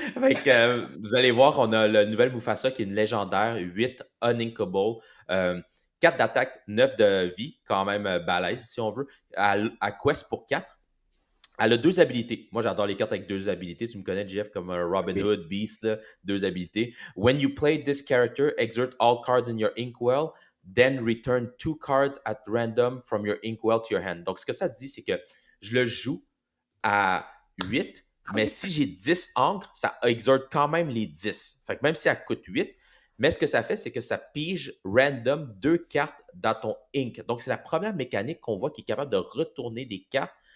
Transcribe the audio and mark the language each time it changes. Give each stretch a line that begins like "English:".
French: Fait que, vous allez voir, on a la nouvelle Mufasa qui est une légendaire, 8 uninkable, 4 d'attaque, 9 de vie, quand même balèze si on veut, à quest pour 4. Elle a 2 habilités. Moi, j'adore les cartes avec 2 habilités. Tu me connais, Jeff, comme Robin Hood, Beast, là, 2 habilités.
English: When you play this character, exert all cards in your inkwell, then return 2 cards at random from your inkwell to your hand.
French: Donc, ce que ça dit, c'est que je le joue à 8, mais si j'ai 10 encres, ça exerte quand même les 10. Fait que même si elle coûte 8, mais ce que ça fait, c'est que ça pige random 2 cartes dans ton ink. Donc, c'est la première mécanique qu'on voit qui est capable de retourner des cartes